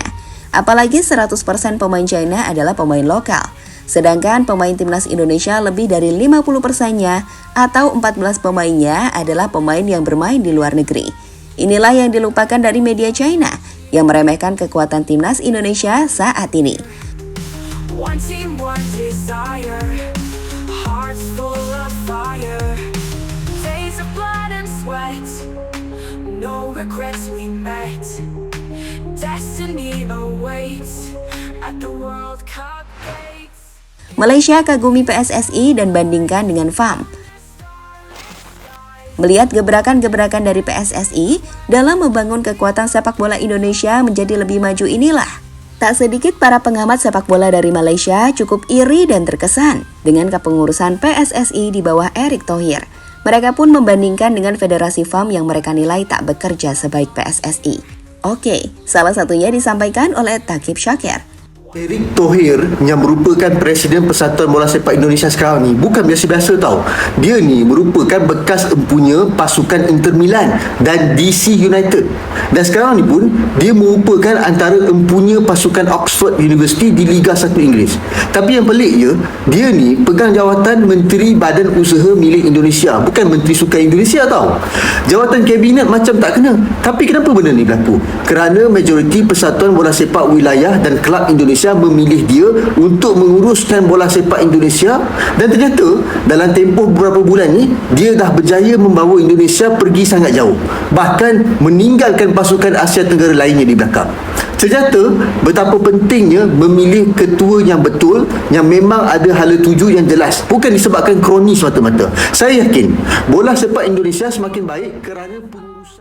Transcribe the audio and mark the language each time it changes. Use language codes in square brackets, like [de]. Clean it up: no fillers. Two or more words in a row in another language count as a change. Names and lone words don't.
[id] Apalagi 100% pemain China adalah pemain lokal. Sedangkan pemain timnas Indonesia lebih dari 50%-nya atau 14 pemainnya adalah pemain yang bermain di luar negeri. Inilah yang dilupakan dari media China yang meremehkan kekuatan timnas Indonesia saat ini. [en] One team, one desire. Hearts full of fire. Days of blood and sweat. No regrets we met. Destiny awaits at the World Cup gates. [id] Malaysia kagumi PSSI dan bandingkan dengan FAM. Melihat gebrakan-gebrakan dari PSSI dalam membangun kekuatan sepak bola Indonesia menjadi lebih maju inilah, tak sedikit para pengamat sepak bola dari Malaysia cukup iri dan terkesan dengan kepengurusan PSSI di bawah Erick Thohir. Mereka pun membandingkan dengan Federasi FAM yang mereka nilai tak bekerja sebaik PSSI. Oke, salah satunya disampaikan oleh Thaqib Syakir. [ms] Erick Thohir yang merupakan Presiden Persatuan Bola Sepak Indonesia sekarang ni bukan biasa-biasa tau. Dia ni merupakan bekas empunya pasukan Inter Milan dan DC United. Dan sekarang ni pun dia merupakan antara empunya pasukan Oxford University di Liga 1 Inggeris. Tapi yang peliknya, dia ni pegang jawatan Menteri Badan Usaha Milik Indonesia, bukan Menteri Sukan Indonesia tau. Jawatan kabinet macam tak kena. Tapi kenapa benda ni berlaku? Kerana majoriti Persatuan Bola Sepak Wilayah dan Kelab Indonesia memilih dia untuk menguruskan bola sepak Indonesia, dan ternyata dalam tempoh beberapa bulan ni dia dah berjaya membawa Indonesia pergi sangat jauh, bahkan meninggalkan pasukan Asia Tenggara lainnya di belakang. Ternyata betapa pentingnya memilih ketua yang betul, yang memang ada hala tuju yang jelas, bukan disebabkan kroni semata-mata. Saya yakin bola sepak Indonesia semakin baik kerana pengurusan.